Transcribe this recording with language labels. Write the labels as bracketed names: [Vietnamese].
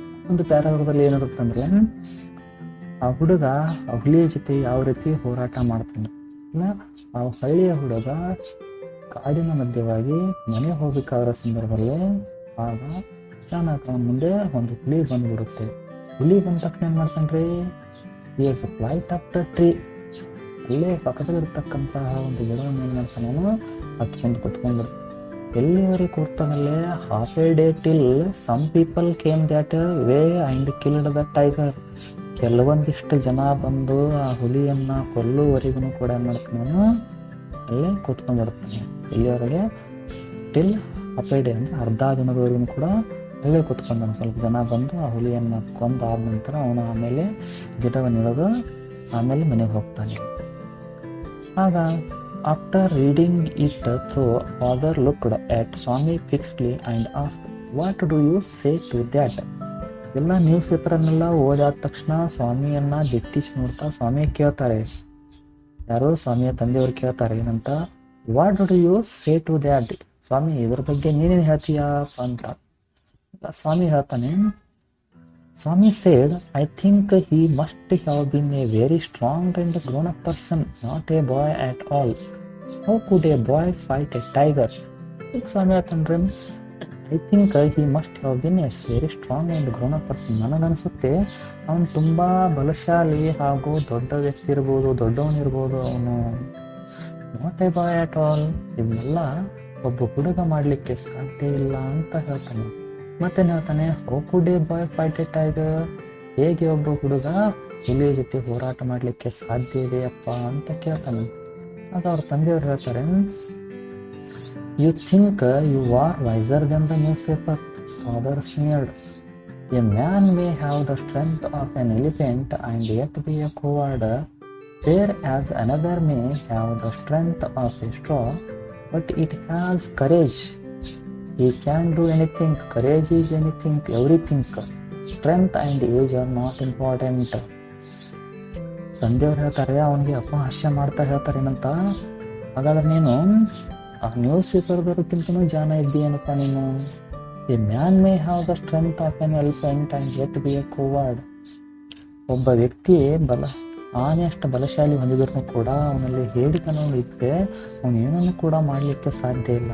[Kannada] ಒಂದು ಪ್ಯಾರಾಗ್ರಾಫಲ್ಲಿ ಏನಿರುತ್ತಂದ್ರೆ, ಆ ಹುಡುಗ ಆ ಹುಲಿಯ ಜೊತೆ ಯಾವ ರೀತಿ ಹೋರಾಟ ಮಾಡ್ತಾನೆ. ಇಲ್ಲ, ಆ ಹಳ್ಳಿಯ ಹುಡುಗ ಕಾಡಿನ ಮಧ್ಯವಾಗಿ ಮನೆ ಹೋಗಬೇಕಾದ ಸಂದರ್ಭದಲ್ಲಿ ಆಗ ಅಚಾನಕ್ ಮುಂದೆ ಒಂದು ಹುಲಿ ಬಂದ್ಬಿಡುತ್ತೆ. ಹುಲಿ ಬಂದ ತಕ್ಷಣ ಏನು ಮಾಡ್ತಾನ್ರಿ, [English] he has flight up the tree. [Kannada] ಅಲ್ಲೇ ಪಕ್ಕದಲ್ಲಿರ್ತಕ್ಕಂತಹ ಒಂದು ಗಿಡವನ್ನು ಏನು ಮಾಡ್ತಾನೆ, ಹತ್ಕೊಂಡು ಕುತ್ಕೊಂಡು ಎಲ್ಲಿವರೆಗೆ ಕೂರ್ತಾನಲ್ಲೇ, [English] Half a day till some people came that way and killed the tiger. [Kannada] ಕೆಲವೊಂದಿಷ್ಟು ಜನ ಬಂದು ಆ ಹುಲಿಯನ್ನು ಕೊಲ್ಲುವರೆಗೂ ಕೂಡ ಏನು ಮಾಡ್ತಾನೆ, ಅಲ್ಲೇ ಕೂತ್ಕೊಂಡ್ಬಿಡ್ತಾನೆ. ಎಲ್ಲಿವರೆಗೆ? [English] till half a day [Kannada] ಅಂದರೆ ಅರ್ಧ ದಿನದವರೆಗೂ ಕೂಡ ಅಲ್ಲೇ ಕೂತ್ಕೊಂಡಾನೆ. ಸ್ವಲ್ಪ ಜನ ಬಂದು ಆ ಹುಲಿಯನ್ನು ಕೊಂದಾದ ನಂತರ ಅವನು ಆಮೇಲೆ ಗಿಡವನ್ನು ಇಳಿದು ಆಮೇಲೆ ಮನೆಗೆ ಹೋಗ್ತಾನೆ. [English] ಆಗ after reading it through, father looked at Swami fixedly and asked, what do you say to that? [Kannada] ಎಲ್ಲ ನ್ಯೂಸ್ ಪೇಪರನ್ನೆಲ್ಲ ಓದಾದ ತಕ್ಷಣ ಸ್ವಾಮಿಯನ್ನು ದಿಟ್ಟಿಸಿ ನೋಡ್ತಾ ಸ್ವಾಮಿ ಕೇಳ್ತಾರೆ. ಯಾರೋ ಸ್ವಾಮಿಯ ತಂದೆಯವರು ಕೇಳ್ತಾರೆ ಏನಂತ, [English] What do you say to that? [Kannada] ಸ್ವಾಮಿ ಇದ್ರ ಬಗ್ಗೆ ನೀನೇನು ಹೇಳ್ತೀಯಪ್ಪ ಅಂತ. ಸ್ವಾಮಿ ಹೇಳ್ತಾನೆ, [English] Swami said, I think he must have been a very strong and grown-up person, not a boy at all. How could a boy fight a tiger? [Kannada] Swami ಹೇಳ್ತಾನ್ರಿ, [English] I think he must have been a very strong and grown-up person. [Kannada] ನನಗನ್ಸುತ್ತೆ ಅವನು ತುಂಬ ಬಲಶಾಲಿ ಹಾಗೂ ದೊಡ್ಡ ವ್ಯಕ್ತಿ ಇರ್ಬೋದು, ದೊಡ್ಡವನಿರ್ಬೋದು. ಅವನು [English] Not a boy at all. [Kannada] ಇದನ್ನೆಲ್ಲ ಒಬ್ಬ ಹುಡುಗ ಮಾಡಲಿಕ್ಕೆ ಸಾಧ್ಯ ಇಲ್ಲ ಅಂತ ಹೇಳ್ತಾನೆ. ಮತ್ತೇನು ಹೇಳ್ತಾನೆ, [English] How could a boy fight a tiger? [Kannada] ಹೇಗೆ ಒಬ್ಬ ಹುಡುಗ ಹುಲಿಯ ಜೊತೆ ಹೋರಾಟ ಮಾಡಲಿಕ್ಕೆ ಸಾಧ್ಯ ಇದೆಯಪ್ಪ ಅಂತ ಕೇಳ್ತಾನೆ. ಆಗ ಅವ್ರ ತಂದೆಯವರು ಹೇಳ್ತಾರೆ, [English] You think you are wiser than the newspaper. Father sneered, a man may have the strength of an elephant and yet be a coward, whereas another may have the strength of a straw but it has courage. He can do anything. Courage is anything, everything. Strength and age are not important. [Kannada] ತಂದೆಯವ್ರು ಹೇಳ್ತಾರೆ, ಅವನಿಗೆ ಅಪಹಾಸ್ಯ ಮಾಡ್ತಾ ಹೇಳ್ತಾರೆ ಏನಂತ, ಹಾಗಾದ್ರೆ ನೀನು ಆ news ಪೇಪರ್ದವ್ರಿಗಿಂತನೂ ಜಾನ ಇದ್ದೀಯೇನಪ್ಪ ನೀನು. [English] A man may have the strength of an elephant and yet be a coward. [Kannada] ಒಬ್ಬ ವ್ಯಕ್ತಿ ಆನೆಯಷ್ಟು ಬಲಶಾಲಿ ಹೊಂದಿದ್ರು ಕೂಡ ಅವನಲ್ಲಿ ಹೇಡಿತನ ಇದ್ದರೆ ಅವನು ಏನನ್ನು ಕೂಡ ಮಾಡಲಿಕ್ಕೆ ಸಾಧ್ಯ ಇಲ್ಲ.